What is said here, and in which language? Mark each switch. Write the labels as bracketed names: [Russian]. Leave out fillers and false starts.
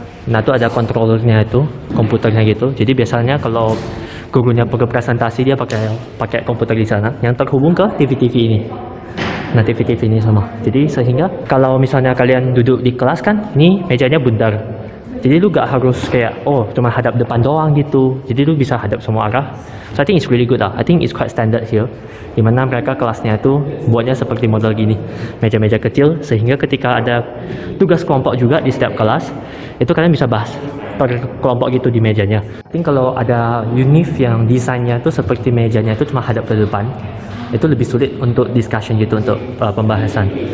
[Indonesian] Nah, itu ada controllernya itu, komputernya gitu. Jadi biasanya kalau gurunya perlu presentasi dia pakai komputer di sana yang terhubung ke TV ini. Nah, TV ini sama. Jadi sehingga kalau misalnya kalian duduk di kelas kan, ini mejanya bundar. Jadi lu gak harus kayak cuma hadap depan doang gitu. Jadi lu bisa hadap semua arah. [English] So I think it's really good lah. I think it's quite standard here. [Indonesian] Dimana mereka kelasnya itu buatnya seperti model gini, meja-meja kecil, sehingga ketika ada tugas kelompok juga di setiap kelas, itu kalian bisa bahas per kelompok gitu di mejanya. [English] I think [Indonesian] kalau ada univ yang desainnya itu seperti mejanya itu cuma hadap ke depan, itu lebih sulit untuk discussion gitu, untuk pembahasan.